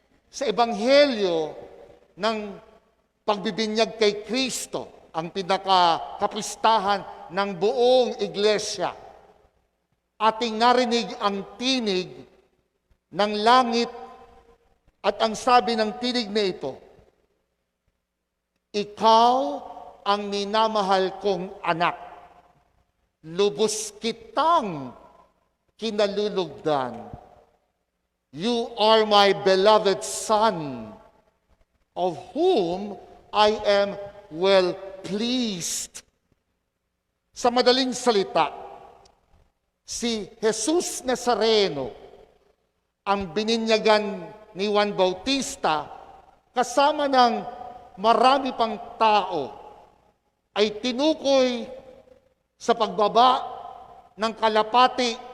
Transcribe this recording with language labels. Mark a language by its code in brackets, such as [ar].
[tl] Sa Ebanghelyo ng pagbibinyag kay Kristo, ang pinakakapistahan ng buong iglesia, ating narinig ang tinig ng langit at ang sabi ng tinig na ito, "Ikaw ang minamahal kong anak, lubos kitang kinalulugdan. [en] You are my beloved Son, of whom I am well pleased." [tl] Sa madaling salita, si Jesus Nazareno, ang bininyagan ni Juan Bautista, kasama ng marami pang tao, ay tinukoy sa pagbaba ng kalapati